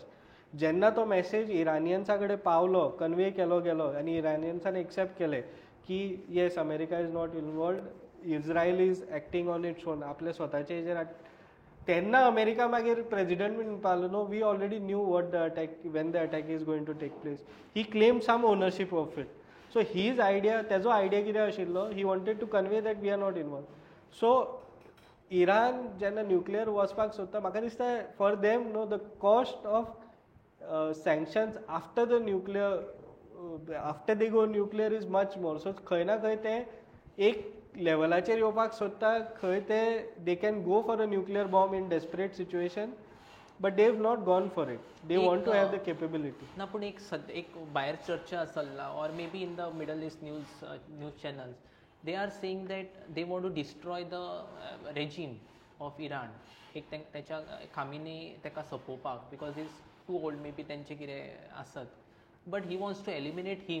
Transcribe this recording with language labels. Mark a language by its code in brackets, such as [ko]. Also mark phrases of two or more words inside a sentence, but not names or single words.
[kok] जेन्ना तो मॅसेज इरानियन्सा कडेन पावलो, कन्वे केलो गेलो आनी इरानियन्सान एक्सेप्ट केलें की [en] yes America is not involved, Israel is acting on its own, [kok] आपल्या स्वताचे हेजेर, तेन्ना अमेरिका मागीर प्रेजिडंट बीन म्हणपालो [en] no we already knew what the attack, when the attack is going to take place. he claim some ownership of it. So his idea, [kok] तेजो आयडिया कितें आशिल्लो, [en] he wanted to convey that we are not involved. सो [kok] इरान जेन्ना न्युक्लियर वचपाक सोदता, म्हाका दिसता [en] for them no the cost of sanctions after the nuclear, after they go nuclear is much more. सो [kok] खंय ना खंय ते एक लेवलाचेर येवपाक सोदता, खंय ते [en] they can go for a nuclear bomb in desperate situation, but they have not gone for it. they want to have the capability. [kok] ना पूण एक भायर चर्चा चल्ला, [en] or maybe in the Middle East news channels, they are saying that they want to destroy the regime of Iran. [kok] एक त्याच्या खामिनी ताका सोपोवपाक, [en] because is too old, maybe [kok] तेंचे कितें आसत, [en] but he wants to eliminate him.